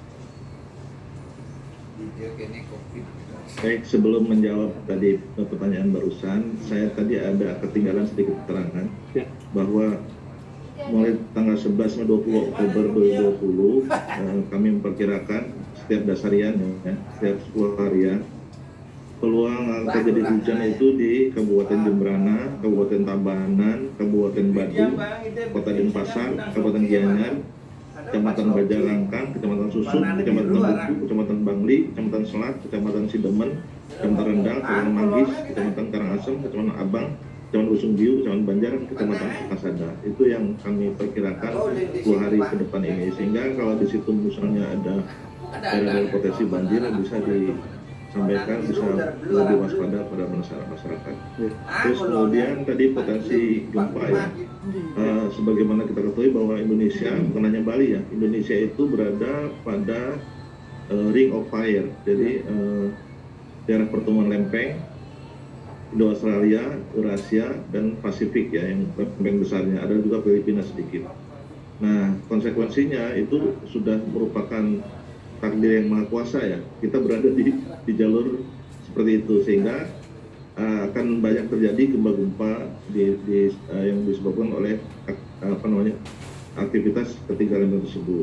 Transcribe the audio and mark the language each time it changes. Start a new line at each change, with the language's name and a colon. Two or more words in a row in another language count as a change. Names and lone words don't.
Indonesian: Baik, sebelum menjawab tadi pertanyaan barusan, saya tadi ada ketinggalan sedikit keterangan bahwa mulai tanggal 11 sampai 20 Oktober 2020 kami memperkirakan setiap dasarian ya, setiap 10 harian peluang terjadi hujan itu di Kabupaten Jembrana, Kabupaten Tabanan, Kabupaten Batu, Kota Denpasar, Kabupaten Gianyar, Kecamatan Bajarangkang, Kecamatan Susuk, Kecamatan Buku, Kecamatan Bangli, Kecamatan Selat, Kecamatan Sidemen, Kecamatan Rendang, Kecamatan Manggis, Kecamatan Karangasem, Kecamatan Abang, Kecamatan Usungbiu, Kecamatan Banjar, Kecamatan Kasada. Itu yang kami perkirakan 10 hari ke depan ini. Sehingga kalau di situ misalnya ada daerah potensi banjir bisa disampaikan, bisa lebih waspada pada masyarakat. Terus kemudian tadi potensi gempa ya. Sebagaimana kita ketahui bahwa Indonesia, bukan hanya Bali ya, Indonesia itu berada pada
English: ring of fire.
Indonesian: Jadi daerah pertemuan lempeng Indo-Australia, Eurasia, dan Pasifik ya, yang lempeng besarnya. Ada juga Filipina sedikit. Nah, konsekuensinya itu sudah merupakan takdir yang maha kuasa ya. Kita berada di jalur seperti itu, sehingga akan banyak terjadi gempa-gempa yang disebabkan oleh aktivitas ketiga lempeng tersebut.